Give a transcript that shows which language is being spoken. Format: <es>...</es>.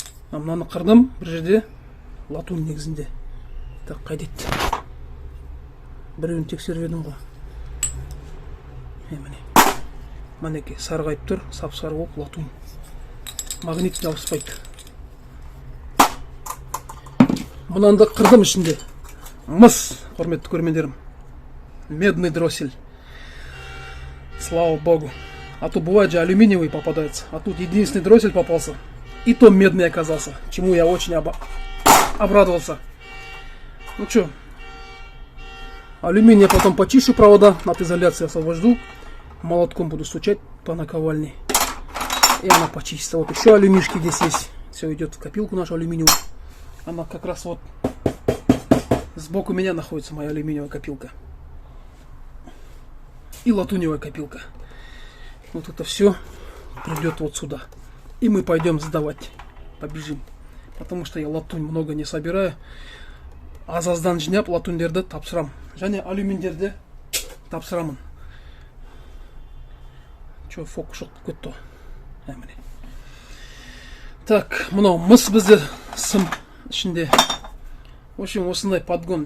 <kk>Мынаны қырдым бір жерде. Латунь негізінде. Так, қайдет. Біреуін тексеріп едім ғой. Міне. Мінекей сарғайып тұр, сап-сары болып латунь. Магнит жабыспайды. Мынаны да қырдым ішінде. Мыс, құрметті көрермендерім.</kk> <ru>Медный дроссель. Слава Богу. А то бывает же алюминиевый попадается. А тут единственный дроссель попался. И то медный оказался. Чему я очень обрадовался. Ну что, алюминий я потом почищу провода. От изоляции освобожду. Молотком буду стучать по наковальне. И она почистится. Вот еще алюмишки здесь есть. Все идет в копилку нашу алюминиевую. Она как раз вот сбоку меня находится моя алюминиевая копилка. И латуневая копилка. Вот это все придет вот сюда. И мы пойдем сдавать. Побежим. Потому что я латунь много не собираю.</ru> <kk>Азаздан жинап латуньдерді тапсырам. Және алюминдерді тапсырамын. Че, фокус жоқ кетті. Міне. Так, мынау мыс бізде сым ішінде.</kk> <ru>В общем, осындай подгон.</ru>